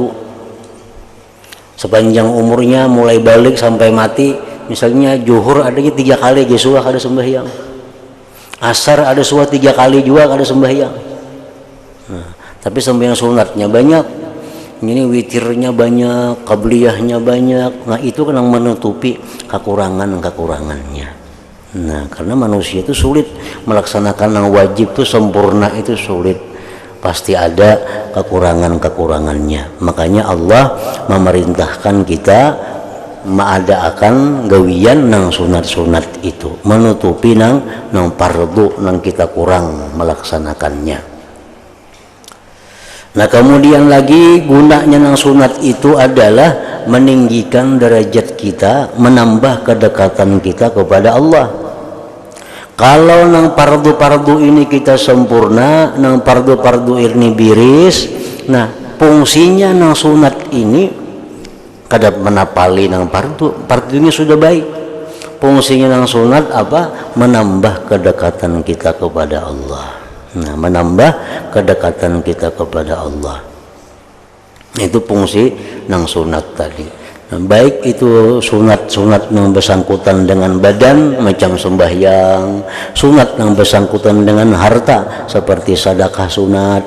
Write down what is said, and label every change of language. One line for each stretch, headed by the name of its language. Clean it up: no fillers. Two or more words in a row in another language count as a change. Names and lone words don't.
Banjar: Sepanjang umurnya mulai balik sampai mati, misalnya zuhur ada 3 kali Jesua kada sembahyang, asar ada 3 kali juga kada sembahyang.
Indonesian: Nah, tapi sembahyang sunatnya banyak, ini witirnya banyak, qabliyahnya banyak. Nah itu kan yang menutupi kekurangan-kekurangannya. Nah karena manusia itu sulit melaksanakan yang wajib itu sempurna, itu sulit, pasti ada kekurangan-kekurangannya.
Banjar: Makanya Allah memerintahkan kita mengadakan gawian nang sunat-sunat itu, menutupi nang fardu nang kita kurang melaksanakannya.
Indonesian: Nah kemudian lagi gunanya nang sunat itu adalah meninggikan derajat kita, menambah kedekatan kita kepada Allah.
Banjar: Kalau nang fardu-fardu ini kita sempurna, nang fardu-fardu ini biris, nah fungsinya nang sunat ini kada menapali nang fardunya sudah baik. Fungsinya nang sunat apa?
Indonesian: Menambah kedekatan kita kepada Allah. Nah menambah kedekatan kita kepada Allah, itu fungsi nang sunat tadi. Nah, baik itu sunat yang bersangkutan dengan badan macam sembahyang, sunat yang bersangkutan dengan harta seperti sedekah sunat.